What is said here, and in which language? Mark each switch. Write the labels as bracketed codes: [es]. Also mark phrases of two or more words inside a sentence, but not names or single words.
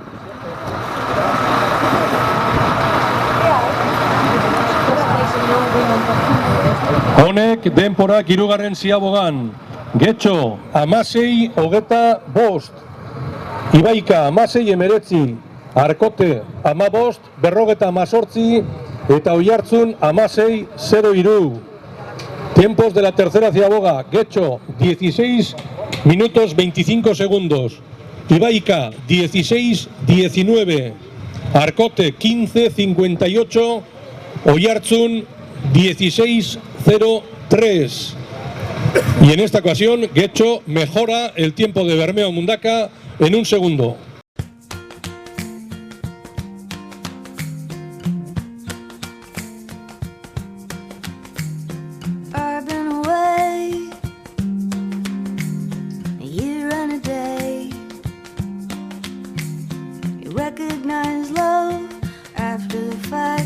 [eu] Honek denporak hirugarren ziabogan. Getxo, 16-25. Ibaika, 16-19. Arkote, 15, 58. Eta Oiartzun, 16-03. [es] Tiempos de la tercera ciaboga. Getxo, 16 minutos 25 segundos. Ibaika, 16-19. Arkote, 15-58. Oiartzun, 16-03. Y en esta ocasión, Getxo mejora el tiempo de Bermeo Mundaka en un segundo. [en] I've been away a year and a day. You recognize love after the fact.